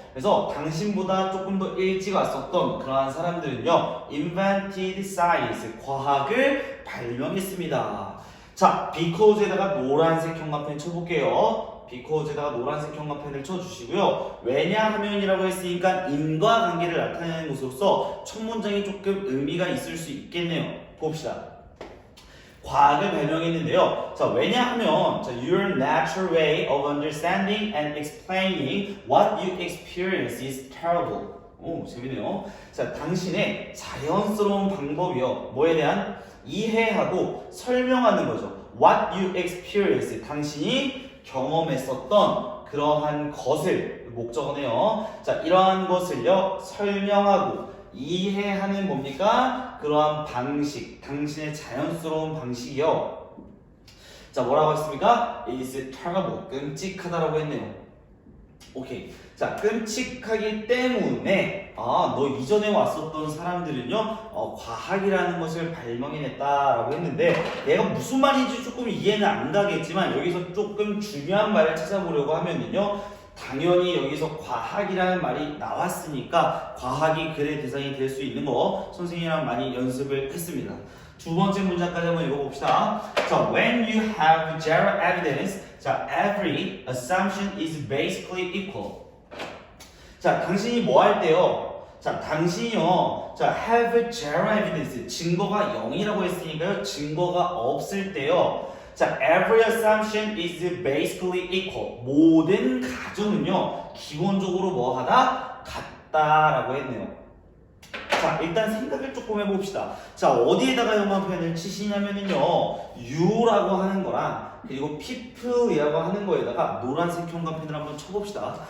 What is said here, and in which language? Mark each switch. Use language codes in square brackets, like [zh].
[ko] 그래서 당신보다 조금 더 일찍 왔었던 그러한 사람들은요, [en] invented science, [ko] 과학을 발명했습니다. 자, because에다가 노란색 형광펜 쳐볼게요. because에다가 노란색 형광펜을 쳐주시고요. 왜냐하면이라고 했으니까 인과관계를 나타내는 것으로서 첫 문장이 조금 의미가 있을 수 있겠네요. 봅시다. 과학을 발명했는데요. 자, 왜냐하면 [en] your natural way of understanding and explaining what you experience is terrible. [ko] 오, 재밌네요. 자, 당신의 자연스러운 방법이요. 뭐에 대한? 이해하고 설명하는 거죠. [en] What you experience, [ko] 당신이 경험했었던 그러한 것을, 목적어네요. 자, 이러한 것을요 설명하고 이해하는 뭡니까? 그러한 방식, 당신의 자연스러운 방식이요. 자, 뭐라고 했습니까? [en] is terrible, [ko] 끔찍하다라고 했네요. 오케이. 자, 끔찍하기 때문에 너 이전에 왔었던 사람들은요 과학이라는 것을 발명해냈다라고 했는데, 얘가 무슨 말인지 조금 이해는 안 가겠지만 여기서 조금 중요한 말을 찾아보려고 하면은요, 당연히 여기서 과학이라는 말이 나왔으니까 과학이 글의 대상이 될 수 있는 거 선생님이랑 많이 연습을 했습니다. 두 번째 문장까지 한번 읽어봅시다. [en] 자, when you have zero evidence, 자, every assumption is basically equal. [ko] 자, 당신이 뭐 할 때요? 자, 당신이요. [en] 자, have zero evidence. [ko] 증거가 0이라고 했으니까요. 증거가 없을 때요. [en] 자, every assumption is basically equal. [ko] 모든 가정은요, 기본적으로 뭐 하다? 같다라고 했네요. 자, 일단 생각을 조금 해봅시다. 자, 어디에다가 형광펜을 치시냐면은요, you라고 하는 거랑 그리고 people이라고 하는 거에다가 노란색 형광펜을 한번 쳐봅시다.